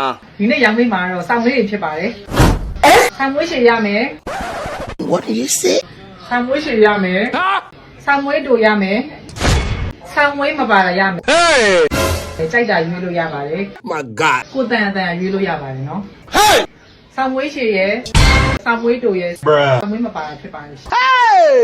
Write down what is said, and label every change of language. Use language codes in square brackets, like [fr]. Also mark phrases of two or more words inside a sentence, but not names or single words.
[my] ဒီနေ့ရောင်မိတ်မှာတော့ဆောင်းလေးတွေဖြစ်ပါတယ်ဆောင်းမွေးရှည်ရမယ် [en] What did you say [my] ဆောင်းမွေးရှည်ရမယ်ဆောင်းမွေးတို့ရမယ်ဆောင်းမွေးမပါတာရမယ် Hey ကြိုက်တာရွေးလို့ရပါတယ် [en] My God. [my] ကိုတန်ရွေးလို့ရပါတယ်နော် Hey ဆောင်းမွေးရှည်ရယ်ဆောင်းမွေးတို့ရယ် [en] Bruh. [my] ဆောင်းမွေးမပါတာဖြစ်ပါတယ် [en] Hey!